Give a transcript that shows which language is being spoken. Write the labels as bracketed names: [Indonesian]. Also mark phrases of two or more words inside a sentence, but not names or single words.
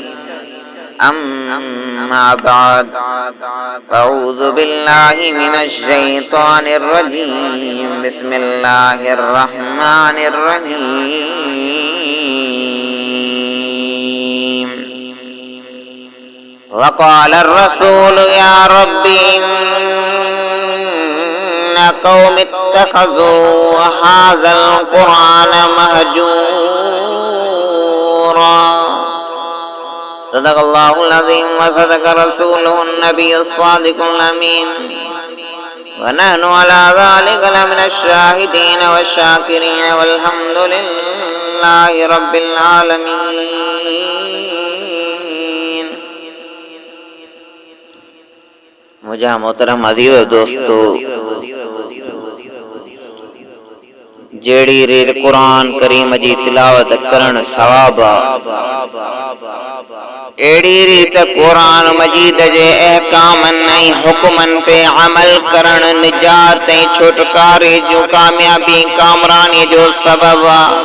[Arabic] أما بعد، أعوذ بالله من الشيطان الرجيم. بسم الله الرحمن الرحيم. وقال الرسول يا رب إن قومي اتخذوا هذا القرآن مهجورا. صدق الله العظيم وصدق رسوله النبي الصادق الأمين. ونحن على ذلك لمن الشاهدين والشاكرين والحمد لله رب العالمين. [Sindhi] मुझा मोहतरम अज़ीज़ दोस्तों, जेड़ी रीत कुरान करीम जी तिलावत करण सवाब, एड़ी रीत कुरान मजीद जे अहकामन ऐं हुक्मन ते अमल करण निजात ऐं छुटकारे जो कामयाबी कामरानी जो सबब आ।